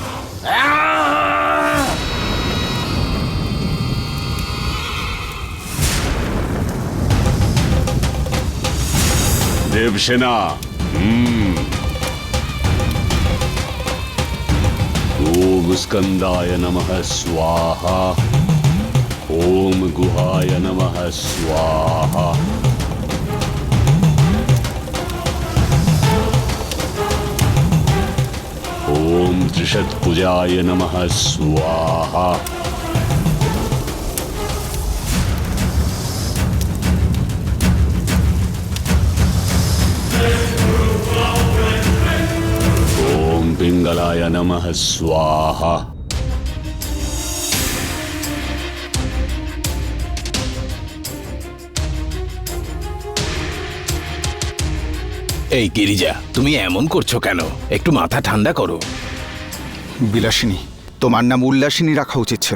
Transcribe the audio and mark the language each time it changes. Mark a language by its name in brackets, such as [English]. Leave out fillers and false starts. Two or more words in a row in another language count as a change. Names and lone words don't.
[Sanskrit] দেবসেনা, ওম স্কন্দায় নমঃ স্বাহা, ওম গুহায় নমঃ স্বাহা, ওম ত্রিশৎভুজায় নমঃ স্বাহা, ওম পিঙ্গলায় নমঃ স্বাহা। [Bangla] এই গিরিজা, তুমি এমন করছো কেন? একটু মাথা ঠান্ডা করো। বিলাসিনী, তোমার নাম উল্লাসিনী রাখা উচিত ছিল।